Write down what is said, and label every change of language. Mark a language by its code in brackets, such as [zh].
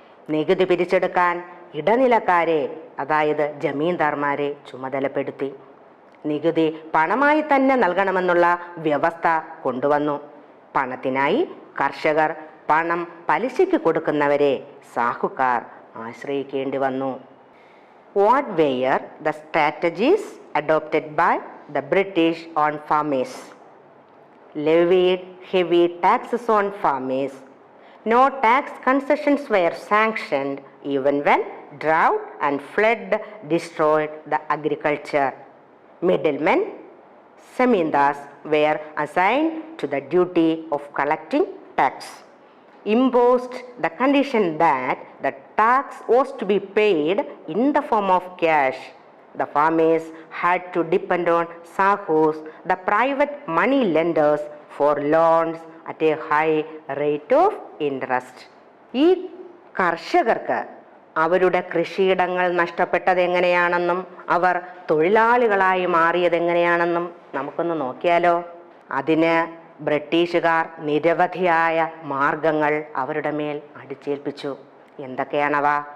[ml] നികുതി പിരിച്ചെടുക്കാൻ ഇടനിലക്കാരെ, അതായത് ജമീന്ദാർമാരെ ചുമതലപ്പെടുത്തി. നികുതി പണമായി തന്നെ നൽകണമെന്നുള്ള വ്യവസ്ഥ കൊണ്ടുവന്നു. പണത്തിനായി കർഷകർ പണം പലിശയ്ക്ക് കൊടുക്കുന്നവരെ സാഹുക്കാർ ആശ്രയിക്കേണ്ടി വന്നു. [en] What were the strategies adopted by the British on farmers? Levied heavy taxes on farmers. No tax concessions were sanctioned even when drought and flood destroyed the agriculture. Middlemen, zamindars, were assigned to the duty of collecting tax. Imposed the condition that the tax was to be paid in the form of cash. The farmers had to depend on sahus, the private money lenders, for loans at a high rate of interest. [ml] ഈ കർഷകർക്ക് അവരുടെ കൃഷിയിടങ്ങൾ നഷ്ടപ്പെട്ടത് എങ്ങനെയാണെന്നും അവർ തൊഴിലാളികളായി മാറിയത് എങ്ങനെയാണെന്നും നമുക്കൊന്ന് നോക്കിയാലോ. അതിന് ബ്രിട്ടീഷുകാർ നിരവധിയായ മാർഗങ്ങൾ അവരുടെ മേൽ അടിച്ചേൽപ്പിച്ചു. എന്തൊക്കെയാണവ?